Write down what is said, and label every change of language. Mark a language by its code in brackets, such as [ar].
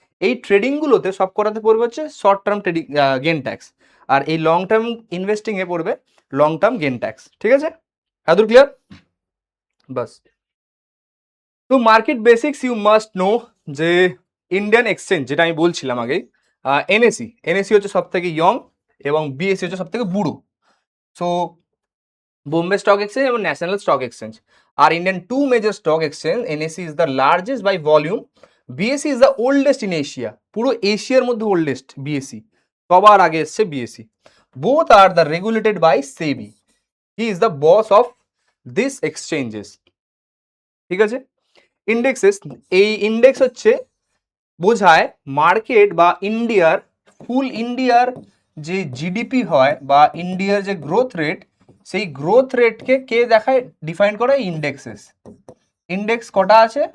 [bn] এই ট্রেডিংগুলোতে সব করাতে পড়বে হচ্ছে short term trading gain tax, আর এই লং টার্ম ইনভেস্টিংয়ে পড়বে লং টার্ম গেন ট্যাক্স। ঠিক আছে, এতদূর ক্লিয়ার? বাস। তো [en] market basics you must know, [bn] যে ইন্ডিয়ান এক্সচেঞ্জ যেটা আমি বলছিলাম আগে, এনএসি হচ্ছে সব থেকে ইয়ং, এবং বিএসসি হচ্ছে সব থেকে বুড়ো। [en] So Bombay Stock Exchange and National Stock Exchange are Indian two major stock exchange. NSE is the largest by volume. BSE is the oldest in Asia. [bn] পুরো এশিয়ার মধ্যে oldest BSE, সবার আগে এসছে BSE. [en] Both are the regulated by SEBI. He is the boss of these exchanges. [bn] ঠিক আছে, indexes, এই index হচ্ছে বোঝায় মার্কেট বা ইন্ডিয়ার যে জিডিপি হয় বা ইন্ডিয়ার যে গ্রোথ রেট, সেই গ্রোথ রেটকে কে দেখায়, ডিফাইন করে ইন্ডেক্সেস। ইন্ডেক্স কটা আছে?